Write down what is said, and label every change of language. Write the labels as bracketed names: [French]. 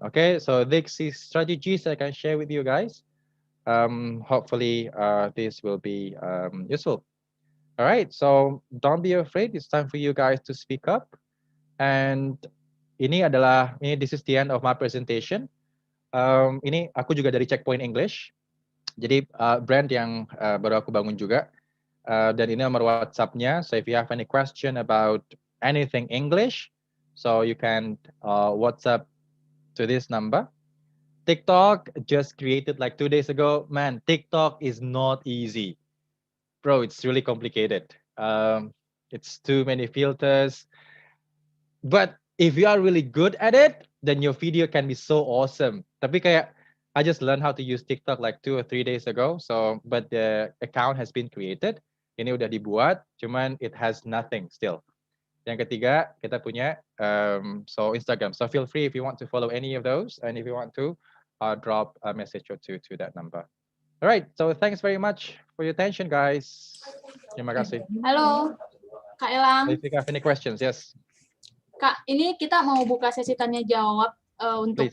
[English] Okay, so these strategies I can share with you guys. Hopefully this will be useful. All right, so don't be afraid. It's time for you guys to speak up. And this is the end of my presentation. [Indonesian] Ini aku juga dari Checkpoint English. Jadi brand yang baru aku bangun juga. Dan ini nomor WhatsApp-nya. [English] So if you have any question about anything English, so you can WhatsApp to this number. TikTok just created like 2 days ago. Man, TikTok is not easy. Bro, it's really complicated. It's too many filters. But if you are really good at it, then your video can be so awesome. [Indonesian] Tapi kayak, [English] I just learned how to use TikTok like 2 or 3 days ago. So, but the account has been created. [Indonesian] Ini udah dibuat, cuman [English] it has nothing still. [Indonesian] Yang ketiga, kita punya [English] so Instagram. So feel free if you want to follow any of those, and if you want to drop a message or two to that number. Alright, so thanks very much for your attention, guys. [Indonesian] Terima kasih. Halo, Kak Elang. [English] If you have any questions, yes. [Indonesian] Kak, ini kita mau buka sesi tanya jawab untuk